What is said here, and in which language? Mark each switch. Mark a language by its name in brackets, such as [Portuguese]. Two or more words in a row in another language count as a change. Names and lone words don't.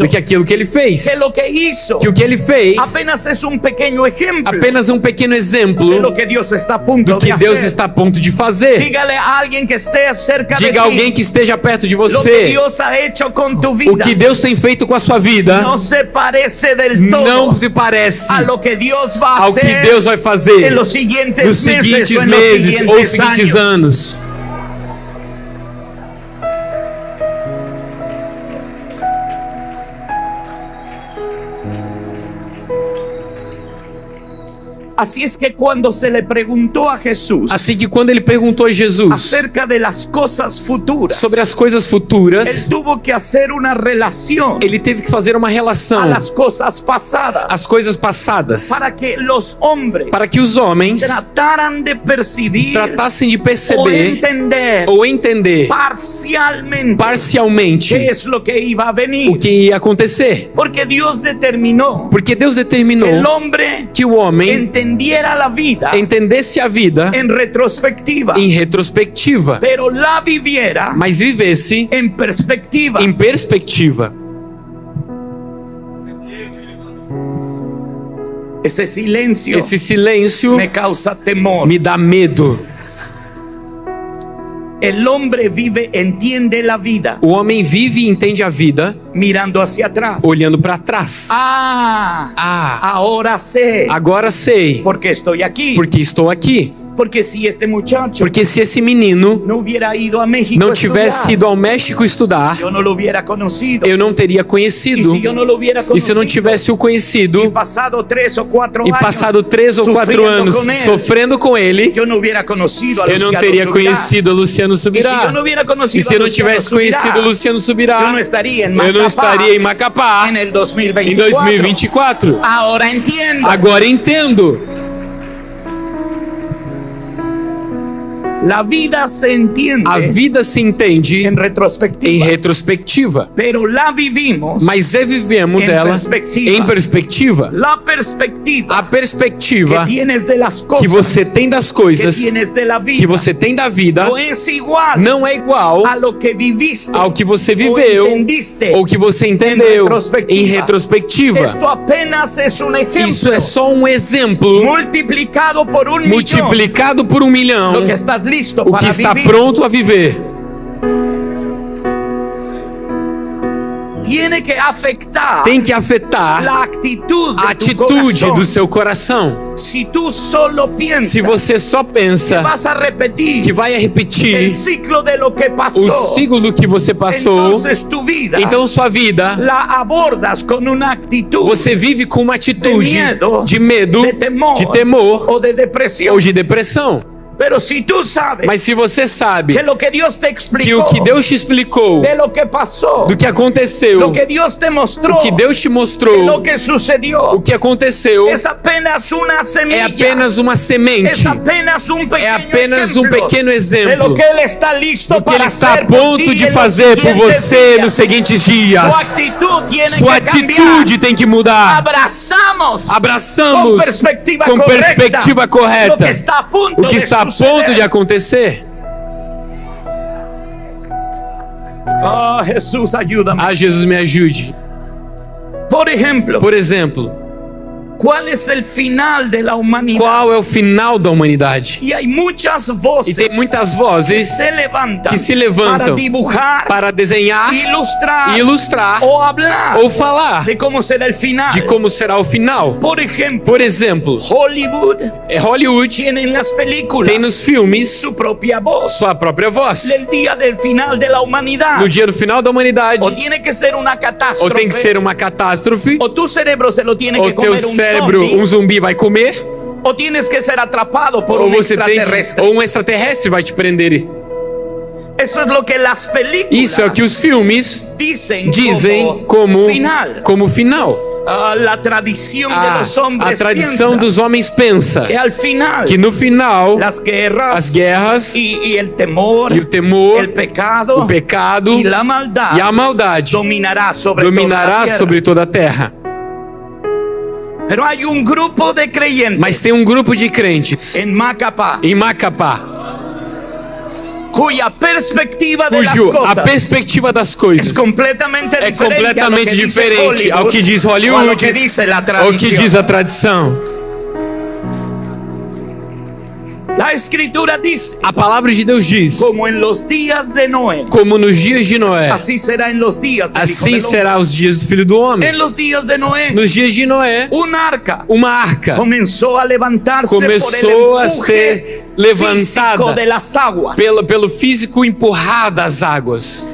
[Portuguese] do que aquilo que ele fez. [Spanish] Que lo que hizo [Portuguese] Que o que ele fez [Spanish] apenas es un pequeño ejemplo [Portuguese] apenas um pequeno de exemplo [Spanish] lo que Dios está a punto [Portuguese] do de que Deus [Spanish] hacer. [Portuguese] está a ponto de fazer. [Spanish] Dígale a alguien que esté cerca de [Portuguese] Diga a [Spanish] ti [Portuguese] alguém que esteja perto de [Spanish] lo que [Portuguese] você [Spanish] Dios ha hecho con tu vida. [Portuguese] o que Deus tem feito com a sua vida. [Spanish] No se parece del todo [Portuguese] Não se parece [Spanish] a lo que Dios va a [Portuguese] ao que [Spanish] hacer [Portuguese] Deus vai fazer [Spanish] en los siguientes [Portuguese] nos meses seguintes [Spanish] o en los [Portuguese] meses ou [Spanish] siguientes [Portuguese] seguintes [Spanish] años. [Portuguese] anos. [Spanish] Así es que cuando se le preguntó a Jesús [Portuguese] Assim que quando ele perguntou a Jesus [Spanish] acerca de las cosas futuras, [Portuguese] sobre as coisas [Spanish] él [Portuguese] futuras, [Spanish] tuvo que hacer una relación [Portuguese] ele teve que fazer uma [Spanish] a [Portuguese] relação [Spanish] las cosas pasadas [Portuguese] às coisas passadas, [Spanish] para que los hombres [Portuguese] para que os homens [Spanish] trataran de percibir [Portuguese] tratassem de [Spanish] o [Portuguese] perceber [Spanish] entender [Portuguese] ou entender [Spanish] parcialmente [Portuguese] parcialmente [Spanish] qué es lo que iba a venir. [Portuguese] o que ia acontecer. [Spanish] Porque Dios determinó [Portuguese] Porque Deus determinou [Spanish] que el hombre [Portuguese] que o homem [Spanish] entendiera la vida [Portuguese] entendesse a vida [Spanish] en retrospectiva, [Portuguese] em retrospectiva, [Spanish] pero la viviera [Portuguese] mas vivesse [Spanish] en perspectiva. [Portuguese] em perspectiva. [Spanish] Ese silencio [Portuguese] Esse silêncio [Spanish] me causa temor. [Portuguese] me dá medo. [Spanish] El hombre vive, entiende la vida [Portuguese] O homem vive e entende a vida [Spanish] mirando hacia atrás. [Portuguese] olhando para trás. [Spanish] Ahora sé [Portuguese] Agora sei, [Spanish] por qué estoy aquí. [Portuguese] porque estou aqui. [Spanish] Porque si este muchacho [Portuguese] Porque se esse menino [Spanish] no hubiera ido a México [Portuguese] não [Spanish] a [Portuguese] tivesse [Spanish] estudiar, [Portuguese] ido ao México estudar, [Spanish] yo no lo hubiera conocido. [Portuguese] eu não teria [Spanish] Y [Portuguese] conhecido. [Spanish] si yo no lo hubiera [Portuguese] E se [Spanish] conocido, [Portuguese] eu não tivesse o conhecido [Spanish] y pasado 3 o 4 [Portuguese] e [Spanish] años [Portuguese] passado 3 ou 4 [Spanish] sufriendo [Portuguese] anos [Spanish] con él, [Portuguese] sofrendo com ele, [Spanish] yo no hubiera conocido a eu não Luciano [Portuguese] teria [Spanish] Subirá. [Portuguese] conhecido Luciano [Spanish] Y si [Portuguese] Subirá. [Spanish] yo no hubiera [Portuguese] E [Spanish] conocido [Portuguese] se eu [Spanish] a [Portuguese] não [Spanish] Luciano [Portuguese] tivesse [Spanish] Subirá, [Portuguese] conhecido Luciano Subirá, [Spanish] yo no estaría en [Portuguese] eu não [Spanish] Macapá [Portuguese] estaria em Macapá [Spanish] en el [Portuguese] em 2024. 2024. [Spanish] Ahora entiendo. [Portuguese] Agora entendo. [Spanish] La vida se entiende [Portuguese] A vida se entende [Spanish] en retrospectiva, [Portuguese] em retrospectiva, [Spanish] pero la vivimos [Portuguese] mas vivemos Em ela perspectiva. em perspectiva. [Spanish] la perspectiva [Portuguese] A perspectiva [Spanish] que tienes de las cosas, [Portuguese] que você tem das que coisas, [Spanish] tienes de la vida, [Portuguese] que você tem da vida, [Spanish] no es igual [Portuguese] não é igual [Spanish] a lo que viviste [Portuguese] ao que você [Spanish] o [Portuguese] viveu [Spanish] entendiste [Portuguese] ou que você entendeu em retrospectiva. [Spanish] Esto apenas es un ejemplo [Portuguese] Isso é só um exemplo [Spanish] multiplicado por 1 millón, [Portuguese] multiplicado por 1 milhão, [Spanish] lo que estás listo [Portuguese] o [Spanish] para [Portuguese] que está [Spanish] vivir. [Portuguese] pronto a viver. [Spanish] Tiene que afectar [Portuguese] Tem que afetar [Spanish] la actitud de [Portuguese] a [Spanish] tu [Portuguese] atitude [Spanish] corazón. [Portuguese] do seu coração. [Spanish] Si tú solo piensas [Portuguese] Se você só [Spanish] que [Portuguese] pensa [Spanish] vas a repetir [Portuguese] que vai repetir [Spanish] el ciclo de lo que pasó, [Portuguese] o ciclo do que você passou, [Spanish] entonces tu vida [Portuguese] então sua vida [Spanish] la abordas con una actitud [Portuguese] você vive com uma atitude de medo, [Spanish] de temor, [Portuguese] de temor [Spanish] o de depresión. [Portuguese] ou de depressão. [Spanish] Pero si tú sabes [Portuguese] Mas se você sabe [Spanish] que lo que Dios te [Portuguese] que [Spanish] explicó [Portuguese] o que Deus te explicou, [Spanish] de lo que pasó, [Portuguese] do que aconteceu, [Spanish] lo que Dios te mostró, [Portuguese] o que Deus te [Spanish] de [Portuguese] mostrou, [Spanish] lo que sucedió, [Portuguese] o que aconteceu, [Spanish] es apenas una semilla, [Portuguese] é apenas uma semente, [Spanish] es apenas un pequeño [Portuguese] é apenas um [Spanish] ejemplo [Portuguese] pequeno [Spanish] de [Portuguese] exemplo [Spanish] lo que Él está listo [Portuguese] do que Ele [Spanish] para [Portuguese] está a [Spanish] hacer por [Portuguese] ponto [Spanish] ti [Portuguese] de [Spanish] en los [Portuguese] fazer por [Spanish] siguientes [Portuguese] você [Spanish] días. [Portuguese] nos seguintes dias. [Spanish] Tu actitud tiene [Portuguese] Sua [Spanish] que cambiar. [Portuguese] atitude tem que mudar. Abraçamos Abraçamos com perspectiva com correta perspectiva correta o que está a ponto, o que está a ponto de acontecer. [Spanish] Oh, Jesús, ayúdame. [Portuguese] Ah, Jesus, me ajude. [Spanish] Por ejemplo, [Portuguese] Por exemplo, [Spanish] ¿cuál es el final de la humanidad? [Portuguese] qual é o final da humanidade? [Spanish] Y hay muchas [Portuguese] E [Spanish] voces [Portuguese] tem muitas [Spanish] que [Portuguese] vozes [Spanish] se levantan para dibujar, [Portuguese] para desenhar, ilustrar [Spanish] o hablar [Portuguese] ou falar [Spanish] de cómo será el final. [Portuguese] de como será o final. [Spanish] Por ejemplo, [Portuguese] Por exemplo, [Spanish] Hollywood [Portuguese] Hollywood [Spanish] tiene en las películas [Portuguese] tem nos filmes [Spanish] su propia voz. [Portuguese] sua própria voz. [Spanish] El día del final de la humanidad. [Portuguese] No dia do final da humanidade, [Spanish] O tiene que ser una catástrofe. [Portuguese] ou tem que ser uma catástrofe, [Spanish] O tu cerebro se lo tiene [Portuguese] ou [Spanish] que [Portuguese] teu [Spanish] comer un [Portuguese] cérebro, [Spanish] zombie, [Portuguese] um zumbi vai comer, [Spanish] o tienes que ser atrapado por [Portuguese] ou [Spanish] un [Portuguese] você tem, [Spanish] extraterrestre. [Portuguese] ou um extraterrestre vai te prender. [Spanish] Eso es lo que las películas [Portuguese] Isso é o que os filmes [Spanish] dicen [Portuguese] dizem [Spanish] como final. [Portuguese] como final. [Spanish] La tradición de los [Portuguese] A [Spanish] hombres [Portuguese] tradição [Spanish] piensa [Portuguese] dos homens pensa [Spanish] que al final [Portuguese] que no final [Spanish] las guerras, [Portuguese] as guerras [Spanish] y el temor, [Portuguese] e o temor, [Spanish] el pecado, [Portuguese] o pecado [Spanish] y la maldad [Portuguese] e a maldade [Spanish] dominará sobre [Portuguese] dominará [Spanish] toda la tierra. [Portuguese] sobre toda a terra. [Spanish] Pero hay un grupo de creyentes [Portuguese] Mas tem um grupo de crentes [Spanish] en Macapá [Portuguese] em Macapá, [Spanish] cuya perspectiva de las [Portuguese] cujo a [Spanish] cosas [Portuguese] perspectiva das [Spanish] es [Portuguese] coisas [Spanish] completamente [Portuguese] é [Spanish] diferente, [Portuguese] completamente [Spanish] a lo que dice [Portuguese] diferente ao que diz [Spanish] o a lo Hollywood, que dice la [Portuguese] ao que [Spanish] tradición. [Portuguese] diz a tradição. [Spanish] La escritura dice, [Portuguese] A palavra de Deus diz: [Spanish] como en los días de Noé, [Portuguese] como nos dias de Noé, [Spanish] así será en los días del Hijo [Portuguese] assim [Spanish] del Hombre. [Portuguese] será os dias do Filho do Homem. [Spanish] En los días de Noé, [Portuguese] Nos dias de Noé, [Spanish] un arca [Portuguese] uma arca [Spanish] comenzó a levantarse [Portuguese] começou [Spanish] por [Portuguese] a [Spanish] el [Portuguese] ser [Spanish] empuje [Portuguese] levantada [Spanish] físico de las aguas. [Portuguese] pelo físico empurrar das águas.